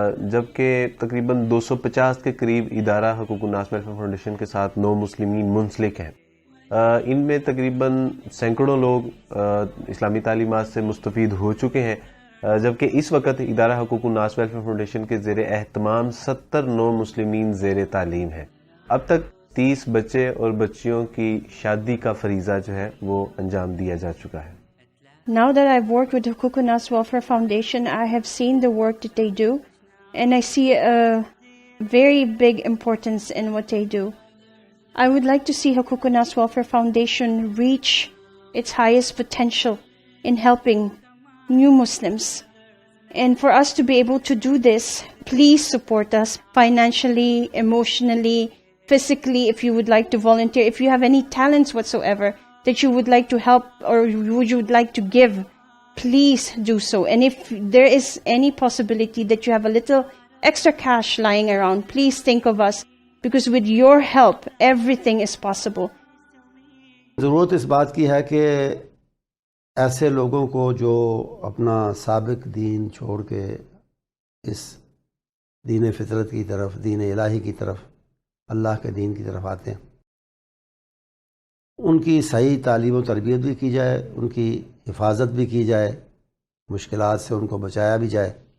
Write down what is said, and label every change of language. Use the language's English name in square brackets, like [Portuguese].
[Urdu] جبکہ تقریباً 250 کے قریب ادارہ حقوق الناس ویلفیئر فاؤنڈیشن کے ساتھ نو مسلمین منسلک ہیں۔ ان میں تقریباً سینکڑوں لوگ اسلامی تعلیمات سے مستفید ہو چکے ہیں، جبکہ اس وقت ادارہ حقوق الناس ویلفیئر فاؤنڈیشن کے زیر اہتمام 70 نو مسلمین زیر تعلیم ہیں۔ اب تک 30 بچے اور بچیوں کی شادی کا فریضہ جو ہے وہ انجام دیا جا چکا ہے۔ [English] Now that I've worked with the Huquq Nas Welfare Foundation, I have seen the work that they do, and I see a very big importance in what they do. I would like to see Huquq Nas Welfare Foundation reach its highest potential in helping new Muslims. And for us to be able to do this, please support us financially, emotionally, physically, if you would like to volunteer, if you have any talents whatsoever that you would like to help or you would like to give, please do so. And if there is any possibility that you have a little extra cash lying around, please think of us, because with your help, everything is possible. [Urdu] ضرورت اس بات کی ہے کہ ایسے لوگوں کو جو اپنا سابق دین چھوڑ کے اس دین فطرت کی طرف، دین الہی کی طرف، اللہ کے دین کی طرف آتے ہیں، ان کی صحیح تعلیم و تربیت بھی کی جائے، ان کی حفاظت بھی کی جائے، مشکلات سے ان کو بچایا بھی جائے